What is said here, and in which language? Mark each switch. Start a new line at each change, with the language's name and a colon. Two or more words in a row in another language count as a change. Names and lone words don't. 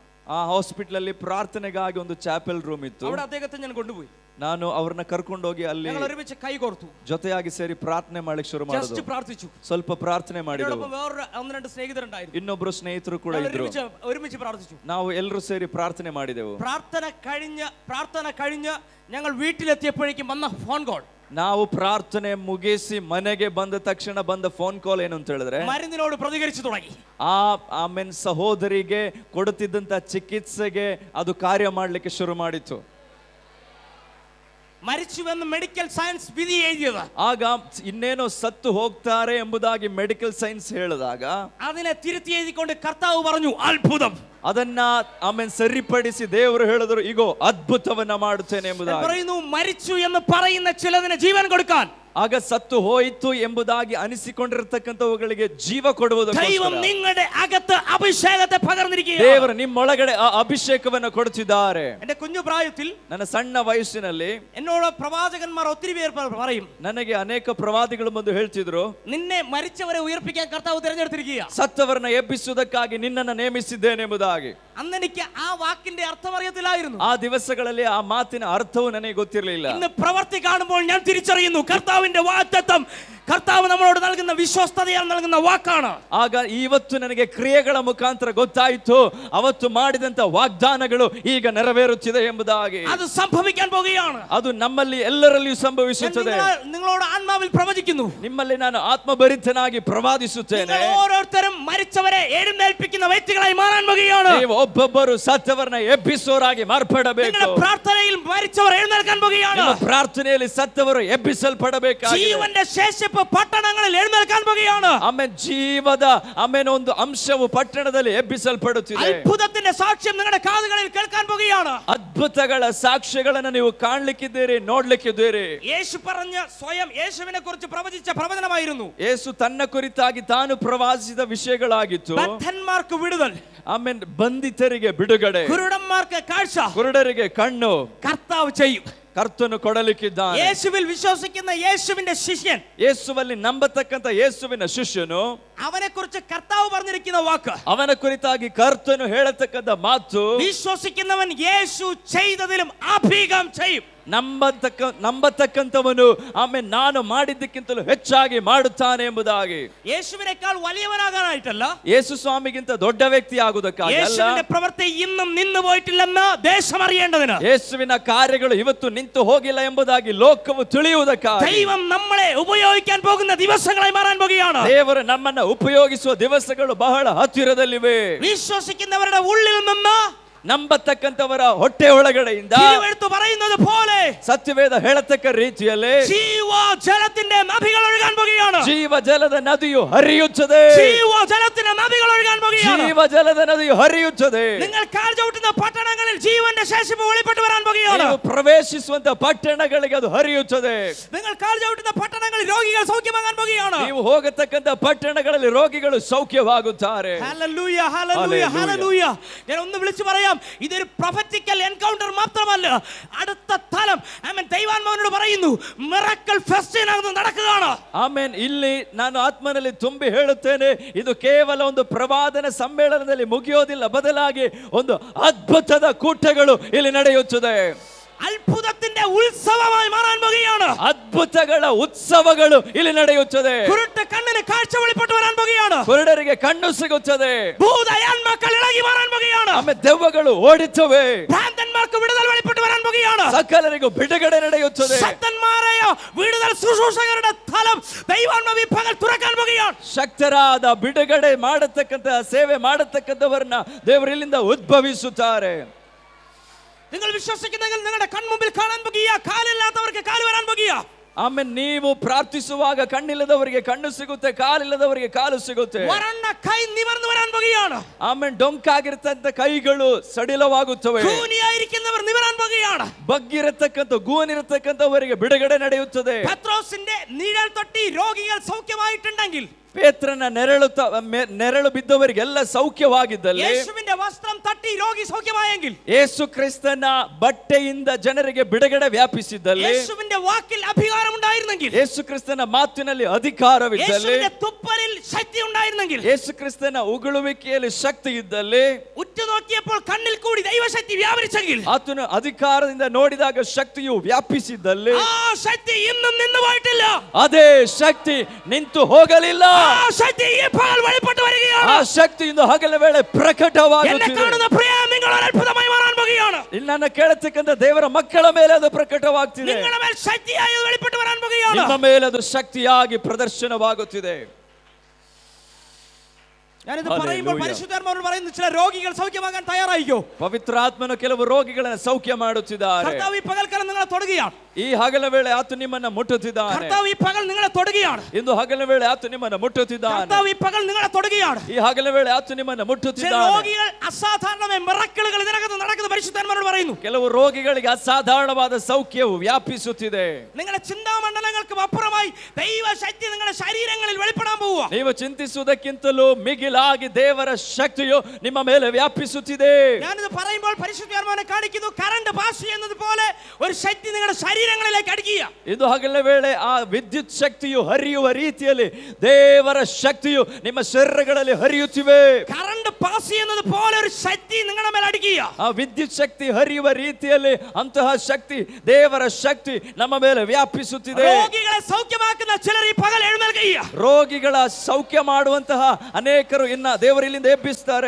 Kannada: ಆ ಹಾಸ್ಪಿಟಲ್ ಅಲ್ಲಿ ಪ್ರಾರ್ಥನೆಗಾಗಿ ಒಂದು
English: chapel room
Kannada: ಇತ್ತು.
Malayalam: അവിടെ അദ്ദേഹത്തെ ഞാൻ കൊണ്ടുപോയി.
Kannada: ನಾನು ಅವ್ರನ್ನ ಕರ್ಕೊಂಡೋಗಿ ಅಲ್ಲಿ
Malayalam: ഞങ്ങൾ ഒരുമിച്ച് കൈകോർത്തു,
Kannada: ಜೊತೆಯಾಗಿ ಸೇರಿ ಪ್ರಾರ್ಥನೆ ಮಾಡಲಿಕ್ಕೆ ಶುರು ಮಾಡಿದ್ರು.
Malayalam: ജസ്റ്റ് പ്രാർത്ഥിച്ചു.
Kannada: ಸ್ವಲ್ಪ ಪ್ರಾರ್ಥನೆ ಮಾಡಿದೆವು.
Malayalam: വേറെ ഒന്ന് രണ്ട് സ്നേഹിതരുണ്ടായിരുന്നു,
Kannada: ಇನ್ನೊಬ್ರು ಸ್ನೇಹಿತರು ಕೂಡ ಇದ್ರು.
Malayalam: ഒരുമിച്ച് പ്രാർത്ഥിച്ചു.
Kannada: ನಾವು ಎಲ್ಲರೂ ಸೇರಿ ಪ್ರಾರ್ಥನೆ ಮಾಡಿದೆವು.
Malayalam: പ്രാർത്ഥന കഴിഞ്ഞ് ഞങ്ങൾ വീട്ടിലെത്തിയപ്പോഴേക്കും വന്ന
English: phone call.
Kannada: ನಾವು ಪ್ರಾರ್ಥನೆ ಮುಗಿಸಿ ಮನೆಗೆ ಬಂದ ತಕ್ಷಣ ಬಂದ
English: phone call
Kannada: ಏನು ಅಂತ ಹೇಳಿದ್ರೆ,
Malayalam: മരുന്നിനോട് പ്രതികരിച്ചു തുടങ്ങി.
Kannada: ಆಮೇನ್ ಸಹೋದರಿಗೆ ಕೊಡುತ್ತಿದ್ದಂತ ಚಿಕಿತ್ಸೆಗೆ ಅದು ಕಾರ್ಯ ಮಾಡಲಿಕ್ಕೆ ಶುರು ಮಾಡಿತು.
Malayalam: മരിച്ചുവെന്ന്
English: medical science
Malayalam: വിധി എഴുതിയത്.
Kannada: ಆಗ ಇನ್ನೇನೋ ಸತ್ತು ಹೋಗ್ತಾರೆ ಎಂಬುದಾಗಿ
English: medical science
Kannada: ಹೇಳಿದಾಗ
Malayalam: അതിനെ തിരുത്തി എഴുതിക്കൊണ്ട് കർത്താവ് പറഞ്ഞു അത്ഭുതം.
Kannada: ಅದನ್ನ ಆಮೇಲೆ ಸರಿಪಡಿಸಿ ದೇವರು ಹೇಳಿದ್ರು, ಈಗೋ ಅದ್ಭುತವನ್ನ ಮಾಡುತ್ತೇನೆ ಎಂಬುದಾಗಿ.
Malayalam: പറയുന്നു മരിച്ചു എന്ന് പറയുന്ന ചിലതിന് ജീവൻ കൊടുക്കാൻ.
Kannada: ಆಗ ಸತ್ತು ಹೋಯಿತು ಎಂಬುದಾಗಿ ಅನಿಸಿಕೊಂಡಿರತಕ್ಕಂಥವುಗಳಿಗೆ ಜೀವ ಕೊಡುವುದಕ್ಕೋಸ್ಕರ
Malayalam: ദൈവം നിങ്ങളുടെ അകത്ത് അഭിഷേകത്തെ പകർന്നിരിക്കുകയാണ്.
Kannada: ದೇವರು ನಿಮ್ಮೊಳಗಡೆ ಆ ಅಭಿಷೇಕವನ್ನು ಕೊಡುತ್ತಿದ್ದಾರೆ.
Malayalam: എന്റെ കുഞ്ഞു പ്രായത്തിൽ,
Kannada: ನನ್ನ ಸಣ್ಣ ವಯಸ್ಸಿನಲ್ಲಿ
Malayalam: എന്നോട് പ്രവാചകന്മാർ ഒത്തിരി പേർ പറയും,
Kannada: ನನಗೆ ಅನೇಕ ಪ್ರವಾದಿಗಳು ಬಂದು ಹೇಳ್ತಿದ್ರು,
Malayalam: നിന്നെ മരിച്ചവരെ ഉയർപ്പിക്കാൻ കർത്താവ് തിരഞ്ഞെടുത്തിരിക്കുക,
Kannada: ಸತ್ತವರನ್ನ ಎಬ್ಬಿಸುವುದಕ್ಕಾಗಿ ನಿನ್ನನ್ನು ನೇಮಿಸಿದ್ದೇನೆ ಎಂಬುದಾಗಿ.
Malayalam: അന്ന് എനിക്ക് ആ വാക്കിന്റെ അർത്ഥം അറിയത്തില്ലായിരുന്നു.
Kannada: ಆ ದಿವಸಗಳಲ್ಲಿ ಆ ಮಾತಿನ ಅರ್ಥವು ನನಗೆ ಗೊತ್ತಿರಲಿಲ್ಲ.
Malayalam: ഇന്ന് പ്രവൃത്തി കാണുമ്പോൾ ഞാൻ തിരിച്ചറിയുന്നു, കർത്താവിന്റെ വാഗ്ദത്തം, കർത്താവ് നമ്മളോട് നൽകുന്ന വിശ്വസ്തതയാൽ നൽകുന്ന വാക്കാണ്.
Kannada: ಆಗ ಇವತ್ತು ನನಗೆ ಕ್ರಿಯೆಗಳ ಮುಖಾಂತರ ಗೊತ್ತಾಯಿತು, ಅವತ್ತು ಮಾಡಿದಂತ ವಾಗ್ದಾನಗಳು ಈಗ ನೆರವೇರುತ್ತಿದೆ ಎಂಬುದಾಗಿ.
Malayalam: അത് സംഭവിക്കാൻ പോകുകയാണ്.
Kannada: ಅದು ನಮ್ಮಲ್ಲಿ ಎಲ್ಲರಲ್ಲಿಯೂ ಸಂಭವಿಸುತ್ತದೆ.
Malayalam: നിങ്ങളോട് ആത്മാവിൽ പ്രവചിക്കുന്നു,
Kannada: ನಿಮ್ಮಲ್ಲಿ ನಾನು ಆತ್ಮಭರಿತನಾಗಿ ಪ್ರವಾದಿಸುತ್ತೇನೆ.
Malayalam: ഓരോരുത്തരും മരിച്ചവരെ എഴുന്നേൽപ്പിക്കുന്ന വ്യക്തികളായി മാറാൻ പോകുകയാണ്.
Kannada: ನೀವು ಒಬ್ಬೊಬ್ಬರು ಸತ್ತವರನ್ನ ಎಬ್ಬಿಸುವವರಾಗಿ ಮಾರ್ಪಡಬೇಕು.
Malayalam: നിങ്ങളുടെ പ്രാർത്ഥനയിൽ മരിച്ചവർ എഴുന്നേൽക്കാൻ പോകുകയാണ്.
Kannada: ನಿಮ್ಮ ಪ್ರಾರ್ಥನೆಯಲ್ಲಿ ಸತ್ತವರು ಎಬ್ಬಿಸಲ್ಪಡಬೇಕಾಗಿದೆ.
Malayalam: ജീവന്റെ ശേഷിപ്പ് ಪಟ್ಟಣങ്ങളിൽ ಎഴുന്നേൽക്കാൻ പോകുകയാണ്.
Kannada: ಆಮೇಲೆ ಜೀವದ ಆಮೇಲೆ ಒಂದು ಅಂಶವು ಪಟ್ಟಣದಲ್ಲಿ ಎಬ್ಬಿಸಲ್ಪಡುತ್ತಿದೆ.
Malayalam: ಅದ್ಭುತത്തിന്റെ ಸಾಕ್ಷ್ಯ ನಿങ്ങളുടെ ಕಾದುಗಳಲ್ಲಿ ಕೇಳ್ക്കാൻ പോകുകയാണ്.
Kannada: ಅದ್ಭುತಗಳ ಸಾಕ್ಷ್ಯಗಳನ್ನು ನೀವು ಕಾಣಲಿಕ್ಕಿದ್ದೀರಿ, ನೋಡ್ಲಿಕ್ಕಿದ್ದೀರಿ.
Malayalam: യേശു പറഞ്ഞ സ്വയം യേശുവിനെ കുറിച്ച് പ്രവചിച്ച പ്രവചനമായിരുന്നു.
Kannada: ಯೇಸು ತನ್ನ ಕುರಿತಾಗಿ ತಾನು ಪ್ರವಾದಿಸಿದ ವಿಷಯಗಳಾಗಿತ್ತು.
Malayalam: ബദ്ധന്മാർക്ക് വിടുതൽ,
Kannada: ಆಮೇಲೆ ಬಂಧಿತರಿಗೆ ಬಿಡುಗಡೆ,
Malayalam: കുരുടന്മാർക്ക് കാഴ്ച,
Kannada: ಕುರುಡರಿಗೆ ಕಣ್ಣು
Malayalam: കർത്താവ് ചെയ്യും.
Kannada: ಕರ್ತನು ಕೊಡಲಿಕ್ಕಿದ್ದಾನೆ.
Malayalam: യേശുവിൽ വിശ്വസിക്കുന്ന യേശുവിന്റെ ശിഷ്യൻ,
Kannada: ಯೇಸುವಲ್ಲಿ ನಂಬತಕ್ಕಂತ ಯೇಸುವಿನ ಶಿಷ್ಯನು,
Malayalam: അവനെ കുറിച്ച് കർത്താവ് പറഞ്ഞിരിക്കുന്ന വാക്ക്,
Kannada: ಅವನ ಕುರಿತಾಗಿ ಕರ್ತನು ಹೇಳತಕ್ಕಂತ ಮಾತು,
Malayalam: വിശ്വസിക്കുന്നവൻ യേശു ചെയ്തതിലും അധികം ചെയ്യും.
Kannada: ನಂಬತಕ್ಕಂಥವನು ಆಮೇಲೆ ನಾನು ಮಾಡಿದ್ದಕ್ಕಿಂತಲೂ ಹೆಚ್ಚಾಗಿ ಮಾಡುತ್ತಾನೆ ಎಂಬುದಾಗಿ.
Malayalam: യേശുവിനേക്കാൾ വലിയവനാകാനായിട്ടല്ല,
Kannada: യേശു സ്വാമിಗಿಂತ ದೊಡ್ಡ ವ್ಯಕ್ತಿ ಆಗುವುದಕ್ಕಾಗಿ ಅಲ್ಲ,
Malayalam: യേശുവിന്റെ പ്രവൃത്തി ഇന്നും നിന്നു പോയിട്ടില്ലെന്ന് ദേശം അറിയേണ്ടതിന്,
Kannada: ಯೇಸುವಿನ ಕಾರ್ಯಗಳು ಇವತ್ತು ನಿಂತು ಹೋಗಿಲ್ಲ ಎಂಬುದಾಗಿ ಲೋಕವು ತಿಳಿಯುವುದಕ್ಕಾಗಿ
Malayalam: ദൈവം നമ്മളെ ഉപയോഗിക്കാൻ പോകുന്ന ദിവസങ്ങളായി മാറാൻ പോകുകയാണ്.
Kannada: ದೇವರು ನಮ್ಮನ್ನ ಉಪಯೋಗಿಸುವ ದಿವಸಗಳು ಬಹಳ ಹತ್ತಿರದಲ್ಲಿವೆ.
Malayalam: വിശ്വസിക്കുന്നവരുടെ ഉള്ളിൽ നിന്ന്,
Kannada: ನಂಬತಕ್ಕಂಥವರ ಹೊಟ್ಟೆ ಒಳಗಡೆಯಿಂದ
Malayalam: പറയുന്നത് പോലെ
Kannada: ಸತ್ಯವೇದ ಹೇಳತಕ್ಕ ರೀತಿಯಲ್ಲಿ
Malayalam: ജീവജലത്തിന്റെ നദികൾ ഒഴുകാൻ പോകുകയാണ്.
Kannada: ಜೀವಜಲದ ನದಿಯು ಹರಿಯುತ್ತದೆ.
Malayalam: ജീവജലത്തിന്റെ നദികൾ ഒഴുകാൻ പോകുകയാണ്.
Kannada: ಜೀವಜಲದ ನದಿಯು ಹರಿಯುತ್ತದೆ.
Malayalam: നിങ്ങൾ കാൽ ചവിട്ടുന്ന പട്ടണങ്ങളിൽ ജീവന്റെ ശേഷിപ്പ് വെളിപ്പെട്ട് വരാൻ പോകുകയാണ്.
Kannada: ನೀವು ಪ್ರವೇಶಿಸುವಂತ ಪಟ್ಟಣಗಳಿಗೆ ಅದು ಹರಿಯುತ್ತದೆ.
Malayalam: നിങ്ങൾ കാൽ ചവിട്ടുന്ന പട്ടണങ്ങളിൽ രോഗികൾ സൗഖ്യമാകാൻ പോകുകയാണ്.
Kannada: ನೀವು ಹೋಗತಕ್ಕಂತ ಪಟ್ಟಣಗಳಲ್ಲಿ ರೋಗಿಗಳು ಸೌಖ್ಯವಾಗುತ್ತಾರೆ.
Malayalam: ഹല്ലേലൂയ, ഹല്ലേലൂയ, ഹല്ലേലൂയ. ഞാൻ ഒന്ന് വിളിച്ചു പറയാം, ഇതൊരു
English: prophetical encounter
Malayalam: മാത്രമല്ല. അടുത്ത തലം ആമേൻ ദൈവാത്മാവിനോട് പറയുന്നു, മിറക്കിൾ ഫെസ്റ്റിനകത്ത് നടക്കുകയാണ്.
Kannada: ಆಮೆನ್. ಇಲ್ಲಿ ನಾನು ಆತ್ಮನಲ್ಲಿ ತುಂಬಿ ಹೇಳುತ್ತೇನೆ, ಇದು ಕೇವಲ ಒಂದು ಪ್ರವಾದನ ಸಮ್ಮೇಳನದಲ್ಲಿ ಮುಗಿಯೋದಿಲ್ಲ, ಬದಲಾಗಿ ಒಂದು ಅದ್ಭುತದ ಕೂಟಗಳು ಇಲ್ಲಿ ನಡೆಯುತ್ತದೆ.
Malayalam: അത്ഭുതത്തിന്റെ ഉത്സവമായി മാറാൻ പോകുകയാണ്.
Kannada: ಅದ್ಭುತಗಳ ಉತ್ಸವಗಳು ಇಲ್ಲಿ ನಡೆಯುತ್ತದೆ.
Malayalam: കുരുട്ട് കണ്ണിന് കാഴ്ച വെളിപ്പെട്ട് വരാൻ പോകുകയാണ്.
Kannada: ಕುರುಡರಿಗೆ ಕಣ್ಣು ಸಿಗುತ್ತದೆ.
Malayalam: ഭൂതയാത്മാക്കൾ ഇളകി മാറാൻ പോകുകയാണ്.
Kannada: ಆಮೇಲೆ ದೆವ್ವಗಳು ಓಡುತ್ತವೆ.
Malayalam: ഭ്രാന്തന്മാർക്ക് വിടുതൽ വെളിപ്പെട്ട് വരാൻ പോകുകയാണ്.
Kannada: സകലರಿಗೂ ಬಿಡುಗಡೆ ನಡೆಯುತ್ತದೆ.
Malayalam: ശക്തന്മാരായ വിടുതൽ ശുശ്രൂഷകരുടെ തലം ദൈവാത്മാവ് ഈ പകൽ തുറക്കാൻ പോകുകയാണ്.
Kannada: ಶಕ್ತರಾದ ಬಿಡುಗಡೆ ಮಾಡತಕ್ಕಂತ ಸೇವೆ ಮಾಡತಕ್ಕಂತವರನ್ನ ದೇವರು ಇಲ್ಲಿಂದ ಉದ್ಭವಿಸುತ್ತಾರೆ.
Malayalam: നിങ്ങൾ വിശ്വസിക്കുന്നെങ്കിൽ നിങ്ങളുടെ കൺമുമ്പിൽ കാണാൻ പോകുക, കാലില്ലാത്തവർക്ക് കാല് വരാൻ പോകുക.
Kannada: ಆಮೇಲೆ ನೀವು ಪ್ರಾರ್ಥಿಸುವಾಗ ಕಣ್ಣಿಲ್ಲದವರಿಗೆ ಕಣ್ಣು ಸಿಗುತ್ತೆ, ಕಾಲಿಲ್ಲದವರಿಗೆ ಕಾಲು ಸಿಗುತ್ತೆ.
Malayalam: വരണ്ട കൈ നിവർന്നു വരാൻ പോകുകയാണ്.
Kannada: ಆಮೇಲೆ ಡೊಂಕಾಗಿರ್ತಂತ ಕೈಗಳು ಸಡಿಲವಾಗುತ್ತವೆ.
Malayalam: കൂനിയായിരിക്കുന്നവർ നിവരാൻ പോകുകയാണ്.
Kannada: ಬಗ್ಗಿರತಕ್ಕಂತ ಗೂನಿರತಕ್ಕಂತವರಿಗೆ ಬಿಡುಗಡೆ ನಡೆಯುತ್ತದೆ.
Malayalam: പത്രോസിന്റെ നിഴൽ തൊട്ടി രോഗികൾ സൗഖ്യമായിട്ടുണ്ടെങ്കിൽ,
Kannada: ಪೇತ್ರನ ನೆರಳು ಬಿದ್ದವರಿಗೆಲ್ಲ ಸೌಖ್ಯವಾಗಿದ್ದಲ್ಲಿ,
Malayalam: യേശുവിന്റെ വസ്ത്രം തട്ടി രോഗി സൗഖ്യമായെങ്കിൽ,
Kannada: ಯೇಸು ಕ್ರಿಸ್ತನ ಬಟ್ಟೆಯಿಂದ ಜನರಿಗೆ ಬಿಡುಗಡೆ ವ್ಯಾಪಿಸಿದ್ದಲ್ಲಿ,
Malayalam: യേശുവിന്റെ വാക്കിൽ അധികാരം ഉണ്ടായിരുന്നെങ്കിൽ,
Kannada: ಯೇಸು ಕ್ರಿಸ್ತನ ಮಾತಿನಲ್ಲಿ ಅಧಿಕಾರವಿದ್ದಲ್ಲಿ,
Malayalam: യേശുവിന്റെ തുപ്പലിൽ ശക്തി ഉണ്ടായിരുന്നെങ്കിൽ,
Kannada: ಯೇಸು ಕ್ರಿಸ್ತನ ಉಗುಳುವಿಕೆಯಲ್ಲಿ ಶಕ್ತಿ ಇದ್ದಲ್ಲಿ,
Malayalam: ഉറ്റുനോക്കിയപ്പോൾ കണ്ണിൽ കൂടി ദൈവശക്തി വ്യാപരിച്ചെങ്കിൽ,
Kannada: ಆತನ ಅಧಿಕಾರದಿಂದ ನೋಡಿದಾಗ ಶಕ್ತಿಯು ವ್ಯಾಪಿಸಿದ್ದಲ್ಲಿ,
Malayalam: ആ ശക്തി ഇന്നും നിന്നു പോയിട്ടില്ല.
Kannada: ಅದೇ ಶಕ್ತಿ ನಿಂತು ಹೋಗಲಿಲ್ಲ.
Malayalam: ആ ശക്തി ഈ പകൽ വെളിപ്പെട്ട് വരികയാണ്.
Kannada: ಆ ಶಕ್ತಿ ಇಂದು ಹಗಲ ವೇಳೆ ಪ್ರಕಟವಾಗುತ್ತಿದೆ.
Malayalam: കാണുന്ന പ്രിയ, നിങ്ങൾ ഒരു അത്ഭുതമായി മാറാൻ പോകുകയാണ്.
Kannada: ಇಲ್ಲಿ ನನ್ನ ಕೇಳತಕ್ಕಂತ ದೇವರ ಮಕ್ಕಳ ಮೇಲೆ ಅದು ಪ್ರಕಟವಾಗ್ತಿದೆ.
Malayalam: നിങ്ങളുടെ മേൽ ശക്തിയായി വെളിപ്പെട്ട് വരാൻ പോകുകയാണ്.
Kannada: ನಿಮ್ಮ ಮೇಲೆ ಅದು ಶಕ್ತಿಯಾಗಿ ಪ್ರದರ್ಶನವಾಗುತ್ತಿದೆ.
Malayalam: ഞാനിത് പറയുമ്പോൾ പരിശുദ്ധാത്മാവ് പറയുന്നു, ചില രോഗികൾ സൗഖ്യമാകാൻ തയ്യാറായിക്കോ.
Kannada: ಪವಿತ್ರಾತ್ಮನು ಕೆಲವು ರೋಗಿಗಳನ್ನು ಸೌಖ್ಯ ಮಾಡುತ್ತಿದ್ದಾರೆ.
Malayalam: കർത്താവ് ഈ പകൽക്കാലം നിങ്ങളെ തൊടുകയാണ്.
Kannada: ಈ ಹಗಲ ವೇಳೆ ಆತ ನಿಮ್ಮನ್ನ ಮುಟ್ಟುತ್ತಿದ್ದಾನೆ.
Malayalam: കർത്താവ് ഈ പകൽ നിങ്ങളെ തൊടുകയാണ്.
Kannada: ಇಂದು ಹಗಲ ವೇಳೆ ಆತ ನಿಮ್ಮನ್ನ ಮುಟ್ಟುತ್ತಿದ್ದಾನೆ.
Malayalam: കർത്താവ് ഈ പകൽ നിങ്ങളെ തൊടുകയാണ്.
Kannada: ಈ ಹಗಲ ವೇಳೆ ಆತ ನಿಮ್ಮನ್ನ
Malayalam: ചില
Kannada: ಮುಟ್ಟುತ್ತಿದ್ದಾನೆ.
Malayalam: രോഗികൾ അസാധാരണമായ മിറക്കിളുകൾ ഇതിനകത്ത് നടക്കുന്ന പരിശുദ്ധാത്മാവോട് പറയുന്നു.
Kannada: ಕೆಲವು ರೋಗಿಗಳಿಗೆ ಅಸಾಧಾರಣವಾದ ಸೌಖ್ಯವು ವ್ಯಾಪಿಸುತ್ತಿದೆ.
Malayalam: നിങ്ങളുടെ ചിന്താമണ്ഡലങ്ങൾക്കും അപ്പുറമായി ദൈവശക്തി നിങ്ങളുടെ ശരീരങ്ങളിൽ വെളിപ്പെടാൻ പോവുക.
Kannada: ನೀವು ಚಿಂತಿಸುವುದಕ್ಕಿಂತಲೂ ಮಿಗಿಲಾಗಿ ದೇವರ ಶಕ್ತಿಯು ನಿಮ್ಮ ಮೇಲೆ ವ್ಯಾಪಿಸುತ್ತಿದೆ.
Malayalam: ഞാനിത് പറയുമ്പോൾ പരിശുദ്ധാത്മാവിനെ കാണിക്കുന്നു,
English: current pass
Malayalam: ചെയ്യുന്നത് പോലെ ഒരു ശക്തി നിങ്ങളുടെ ശരീരങ്ങളിലേക്ക് അടിക്കുക.
Kannada: ಇದು ಹಗಲ ವೇಳೆ ಆ ವಿದ್ಯುತ್ ಶಕ್ತಿಯು ಹರಿಯುವ ರೀತಿಯಲ್ಲಿ ದೇವರ ಶಕ್ತಿಯು ನಿಮ್ಮ ಶರೀರಗಳಲ್ಲಿ ಹರಿಯುತ್ತಿವೆ.
English: current pass
Malayalam: ചെയ്യുന്നത് പോലെ ഒരു ശക്തി നിങ്ങളുടെ മേൽ അടിക്കുക.
Kannada: ಆ ವಿದ್ಯುತ್ ಶಕ್ತಿ ಹರಿಯುವ ರೀತಿಯಲ್ಲಿ ಅಂತಹ ಶಕ್ತಿ, ದೇವರ ಶಕ್ತಿ ನಮ್ಮ ಮೇಲೆ ವ್ಯಾಪಿಸುತ್ತಿದೆ.
Malayalam: രോഗികളെ സൗഖ്യമാക്കുന്ന ചിലർ ഈ പകൽ എഴുന്നേൽക്കുക.
Kannada: ರೋಗಿಗಳ ಸೌಖ್ಯ ಮಾಡುವಂತಹ ಅನೇಕರು ಇನ್ನ ದೇವರು ಇಲ್ಲಿಂದ ಎಬ್ಬಿಸ್ತಾರೆ.